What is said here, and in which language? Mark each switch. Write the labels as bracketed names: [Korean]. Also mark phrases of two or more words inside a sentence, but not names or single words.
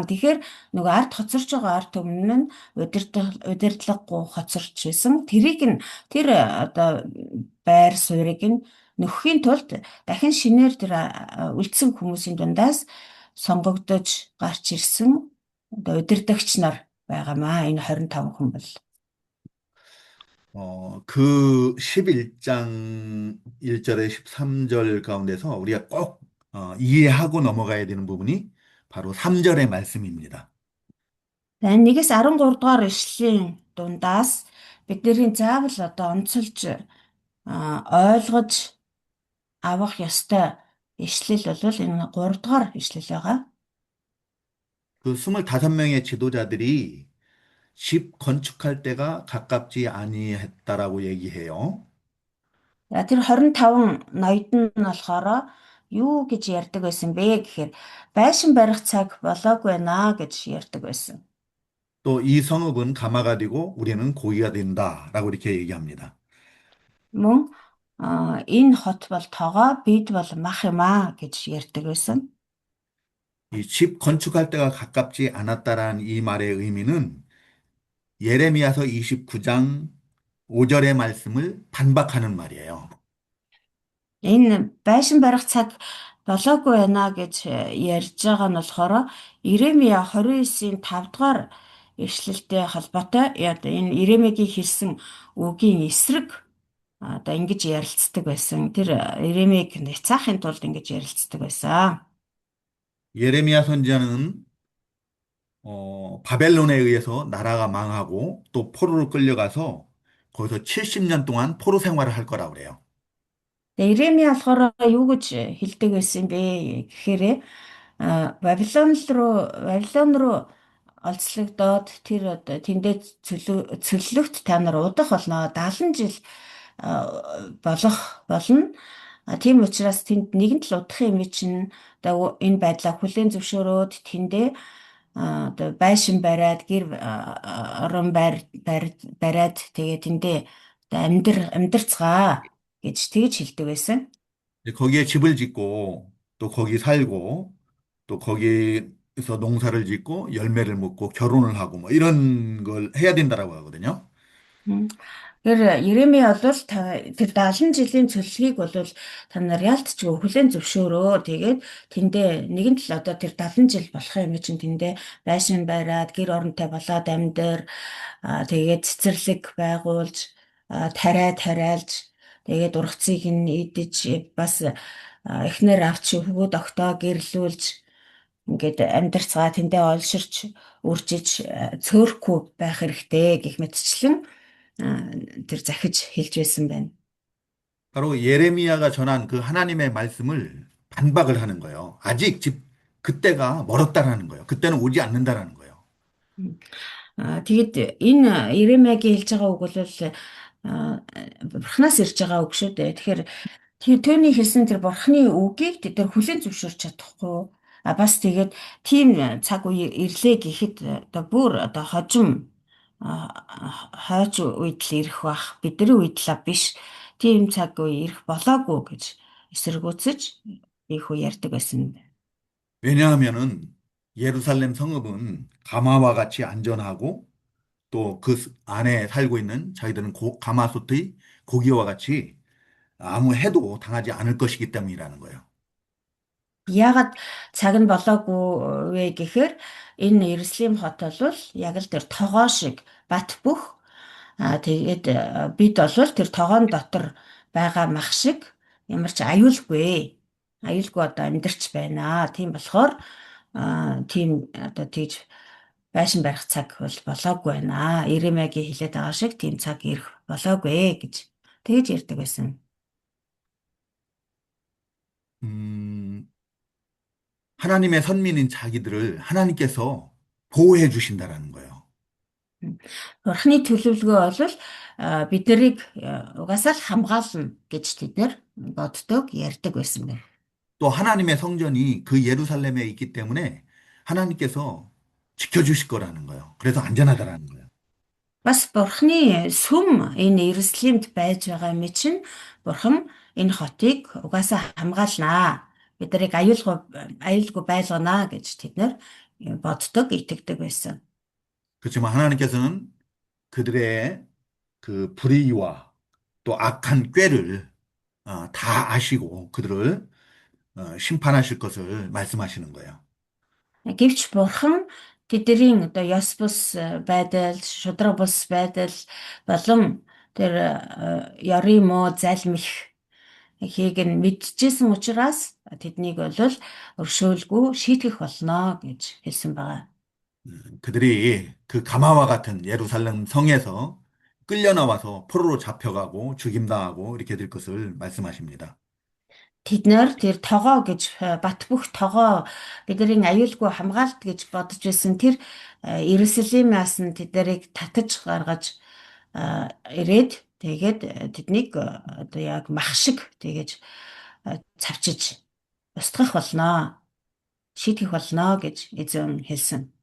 [Mongolian] Тэгэхээр нөгөө ард хоцорч байгаа ард түмэн нь удирдлаггүй хоцорч байсан. Тэрийг нь тэр одоо байр суурийг нь нөхөхийн тулд дахин шинээр тэр үлдсэн хүмүүсийн дундаас сонгогдож гарч ирсэн одоо удирдагч нар байгаамаа. Энэ 25 хүн бол. [Korean] 그 11장 1절에 13절 가운데서 우리가 꼭 이해하고 넘어가야 되는 부분이 바로 3절의 말씀입니다. [Mongolian] За 1-ээс 13 дугаар ишлэлийн дундаас бидний заавал одоо онцолж ойлгож авах ёстой ишлэл бол энэ 3 дугаар ишлэл байгаа. [Korean] 그 25명의 지도자들이 집 건축할 때가 가깝지 아니했다라고 얘기해요. [Mongolian] За тэр 25 ноёд нь болохоор юу гэж ярьдаг байсан бэ гэхээр байшин барих цаг болоогүй байна гэж ярьдаг байсан. [Korean] 또 이 성읍은 가마가 되고 우리는 고기가 된다라고 이렇게 얘기합니다. [Mongolian] Мөн энэ хот бол тоогоо бид бол мах юм аа гэж ярьдаг байсан. [Korean] 이 집 건축할 때가 가깝지 않았다라는 이 말의 의미는 예레미야서 29장 5절의 말씀을 반박하는 말이에요. [Mongolian] Энэ байшин барих цаг болоогүй байна гэж ярьж байгаа нь болохоор Иремья 29-ийн 5 дугаар ишлэлтэй холбоотой энэ Иремьягийн хэлсэн үгийн эсрэг одоо ингэж ярилцдаг байсан. Тэр Иремьяг няцаахын тулд ингэж ярилцдаг байсан. [Korean] 예레미야 선지자는 바벨론에 의해서 나라가 망하고 또 포로로 끌려가서 거기서 70년 동안 포로 생활을 할 거라고 그래요. [Mongolian] Иремья болохоор юу гэж хэлдэг байсан бэ гэхээр Вавилон руу олзлогдоод тэр одоо тэндээ цөллөгт та нар удах болно 70 жил болох болно. Тийм учраас тэнд нэгэн л удах юм чинь одоо энэ байдлаа хүлээн зөвшөөрөөд тэндээ одоо байшин бариад гэр орон бариад тэгээ тэндээ амьдрцгаа гэж тэгж хэлдэг байсан. [Korean] 거기에 집을 짓고 또 거기 살고 또 거기에서 농사를 짓고 열매를 먹고 결혼을 하고 뭐 이런 걸 해야 된다라고 하거든요. [Mongolian] Тэр Иремья бол тэр 70 жилийн цөллөгийг бол та нар ялтчгүй хүлээн зөвшөөрөө. Тэгээд тэндээ нэгэн л одоо тэр 70 жил болох юм чинь тэндээ байшин бариад гэр оронтой болоод амьдэр тэгээд цэцэрлэг байгуулж тариалж Тэгээд ургацыг нь идэж бас эхнэр авч хөвгүүд огтоо гэрлүүлж ингээд амьдрцгаа тэндээ олширч үржиж цөөрөхгүй байх хэрэгтэй гэх мэтчлэн тэр захиж хэлж байсан байна. [Korean] 바로 예레미야가 전한 그 하나님의 말씀을 반박을 하는 거예요. 그때가 멀었다라는 거예요. 그때는 오지 않는다라는 거예요. [Mongolian] Тэгэд энэ Иремягийн хэлж байгаа үг бол бурхнаас ирж байгаа үг шүү дээ. Тэгэхээр түүний хэлсэн тэр бурхны үгийг тэд нар хүлээн зөвшөөрч чадахгүй. Бас тэгээд тийм цаг үе ирлээ гэхэд одоо бүр одоо хожим хойч үед л ирэх бах. Бидний үед л биш. Тийм цаг үе ирэх болоогүй гэж эсэргүүцэж их үе ярьдаг байсан. [Korean] 왜냐하면은 예루살렘 성읍은 가마와 같이 안전하고 또 그 안에 살고 있는 자기들은 가마솥의 고기와 같이 아무 해도 당하지 않을 것이기 때문이라는 거예요. [Mongolian] Яагаад цаг нь болоогүй вэ гэхээр энэ Иерусалим хот бол яг л тэр тогоо шиг бат бөх тэгээд бид бол тэр тогоон дотор байгаа мах шиг ямар ч аюулгүй одоо амьдарч байна. Тийм болохоор тийм одоо тэгж байшин барих цаг бол болоогүй байна. Иремягийн хэлээд байгаа шиг тийм цаг ирэх болоогүй гэж тэгж ярьдаг байсан. [Korean] 음, 하나님의 선민인 자기들을 하나님께서 보호해 주신다라는 거예요. [Mongolian] Бурхны төлөвлөгөө бол бид нарыг угаасаа л хамгаална гэж тэд нар боддог, ярьдаг байсан байна. [Korean] 또 하나님의 성전이 그 예루살렘에 있기 때문에 하나님께서 지켜주실 거라는 거예요. 그래서 안전하다라는 거예요. [Mongolian] Бас Бурхны сүм энэ Иерусалимд байж байгаа юм чинь Бурхан энэ хотыг угаасаа хамгаалнаа. Бид нарыг аюулгүй байлганаа гэж тэд нар боддог, итгэдэг байсан. [Korean] 그렇지만 하나님께서는 그들의 그 불의와 또 악한 꾀를 다 아시고 그들을 심판하실 것을 말씀하시는 거예요. [Mongolian] Гэвч Бурхан тэдний одоо ёс бус байдал, шудраг бус байдал болон тэр ёрын муу залмих хийг нь мэдчихсэн учраас тэднийг бол өршөөлгүй шийтгэх болно гэж хэлсэн байгаа. [Korean] 그들이 그 가마와 같은 예루살렘 성에서 끌려 나와서 포로로 잡혀가고 죽임당하고 이렇게 될 것을 말씀하십니다. [Mongolian] Тэд нэр тэр тогоо гэж бат бөх тогоо бидний аюулгүй хамгаалт гэж бодож байсан тэр Иерусалимаас нь тэд нарыг татаж гаргаж ирээд тэгээд тэднийг одоо яг мах шиг тэгэж цавчиж устгах болноо, шийтгэх болноо гэж эзэн хэлсэн.